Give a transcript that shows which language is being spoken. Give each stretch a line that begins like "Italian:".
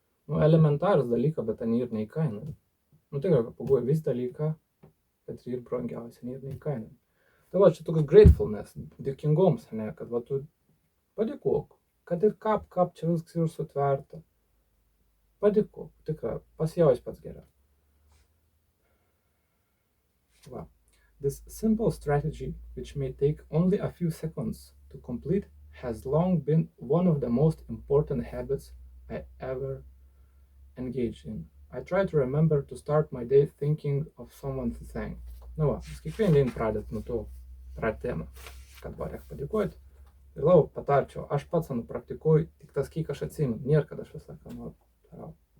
Lithuanian: Nu, elementarus dalyką, bet ten ir neįkainojami. Nu, tikrai, kad pagalvoju vis dalyką, bet ir brangiausia, ir neįkainojami. Tai va, čia toks gratefulness, dėkingoms, ne, kad va, tu padėkok, kad ir kap čia viskas ir sutverta. Padėkok, tikrai, pasijaus pats geriau.
English: Wow. This simple strategy, which may take only a few seconds to complete, has long been one of the most important habits I ever engaged in. I try to remember to start my day thinking of someone to thank.
Lithuanian: Nu va, vis kiekvieną dieną pradėt nuo to pratimą, kad va, reikia padėkoti. Ir labai patarčiau, aš pats praktikuoju, tik tas kiek aš atsimenu, nėra, kad aš visą ką noriu darau.